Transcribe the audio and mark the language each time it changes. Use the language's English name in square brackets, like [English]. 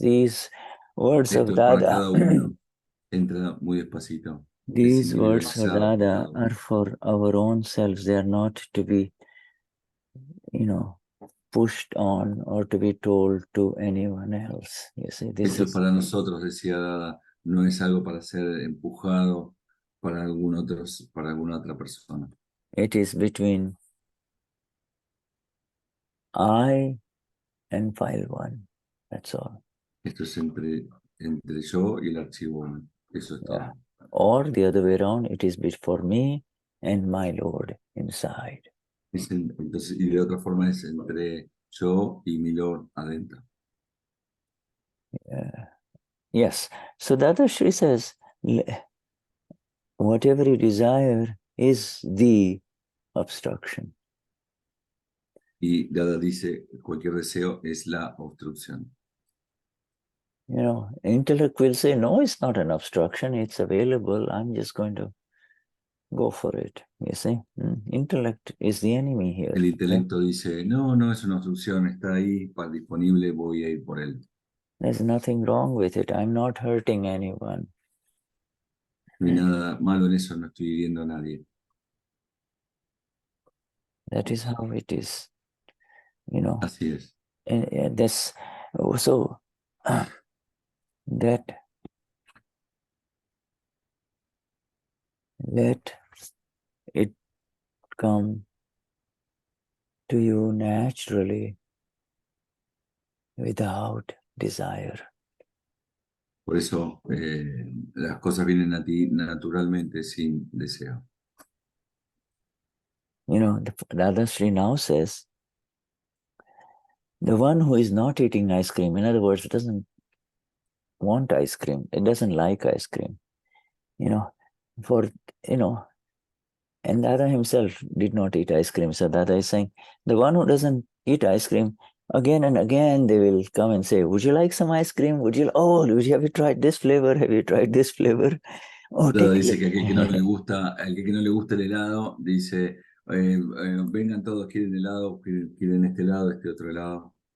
[English] These words of [Spanish] Esto es para [English] Dada, [Spanish] cada uno. Entra muy despacito. [English] these words of Dada are for our own selves. They are not to be, pushed on or to be told to anyone else. You see, [Spanish] Esto es para nosotros, decía Dada. No es algo para ser empujado para alguna otra persona. [English] It is between I and file 1. That's all. [Spanish] Esto es entre yo y el archivo 1. Eso es todo. [English] Or the other way around, it is for me and my Lord inside. [Spanish] Entonces, y de otra forma es entre yo y mi Lord adentro. Yes. [English] So Dadashri says, whatever you desire is the obstruction. [Spanish] Y Dada dice, cualquier deseo es la obstrucción. [English] Intellect will say, no, it's not an obstruction. It's available. I'm just going to go for it. You see, intellect is the enemy here. [Spanish] El intelecto dice, no es una obstrucción, está ahí, disponible, voy a ir por él. [English] There's nothing wrong with it. I'm not hurting anyone. [Spanish] No hay nada malo en eso, no estoy hiriendo a nadie. [English] That is how it is. [Spanish] Así es. [English] And that's so that let it come to you naturally without desire. [Spanish] Por eso las cosas vienen a ti naturalmente sin deseo. [English] The Dadashri now says, the one who is not eating ice cream, in other words, doesn't want ice cream, it doesn't like ice cream, and Dada himself did not eat ice cream. So Dada is saying, the one who doesn't eat ice cream, again and again they will come and say, would you like some ice cream? Have you tried this flavor? Have you tried this flavor? [Spanish] Dada dice que aquel que no le gusta el helado, dice, vengan todos, quieren helado, quieren este otro helado.